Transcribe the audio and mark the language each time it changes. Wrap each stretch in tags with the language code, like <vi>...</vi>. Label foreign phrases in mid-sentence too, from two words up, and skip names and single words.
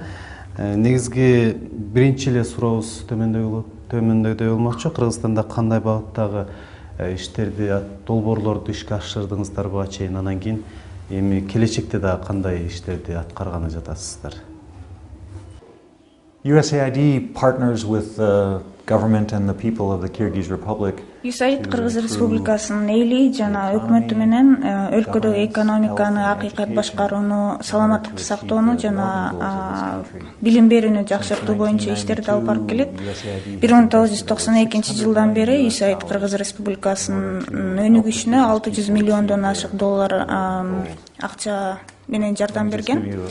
<ky>Негизги биринчи эле сурообуз төмөндөйдөй болмокчу. Кыргызстанда кандай багыттагы иштерди, долбоорлорду ишке ашырдыңыздар буга чейин, анан кийин эми келечекте да кандай иштерди аткарганы жатасыздар?</ky> <en>USAID partners with the government and the people of the Kyrgyz Republic.</en> <ky>USAID Кыргыз Республикасынын эли жана өкмөтү менен өлкөдөгү экономиканы акыйкат башкарууну, саламаттыкты сактоону жана билим берүүнү жакшыртуу боюнча иштерди алып барып келет. 1992 бери USAID Кыргыз Республикасынын өнүгүшүнө 600 миллиондон ашык доллар акча менен жардам берген.</ky>